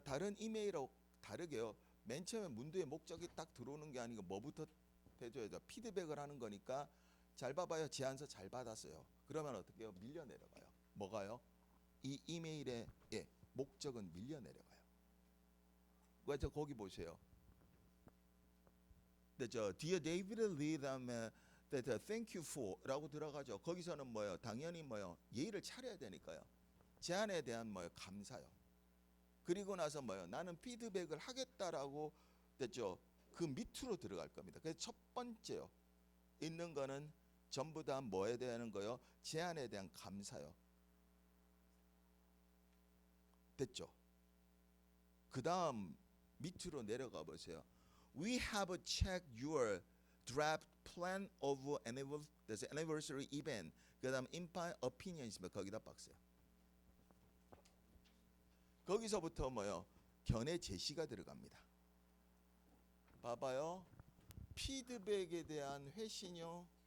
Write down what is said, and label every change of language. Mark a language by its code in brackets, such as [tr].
[ko] 다른 이메일하고 다르게요. 맨 처음에 문도의 목적이 딱 들어오는 게 아니고 뭐부터 해줘야 돼요. 피드백을 하는 거니까 잘 봐봐요. 제안서 잘 받았어요. 그러면 어떻게 해요? 밀려 내려가요. 뭐가요? 이 이메일의 목적은 밀려 내려가요. 그래서 거기 보세요. [en] Dear David Lee [ko] 다음에 [en] thank you for라고 [ko] 들어가죠. 거기서는 뭐요? 당연히 뭐요? 예의를 차려야 되니까요. 제안에 대한 뭐요? 감사요. 그리고 나서 뭐요? 나는 피드백을 하겠다라고 됐죠. 그 밑으로 들어갈 겁니다. 그래서 첫 번째요. 있는 거는 전부 다 뭐에 대한 거요? 제안에 대한 감사요. 됐죠? 그 다음 밑으로 내려가 보세요. [en] We have checked your draft plan of anniversary event. [ko] 그 다음 [en] imply opinion [ko] 있습니다. 거기다 박스요. 거기서부터 뭐요? 견해 제시가 들어갑니다. 봐봐요. 피드백에 대한 회신요.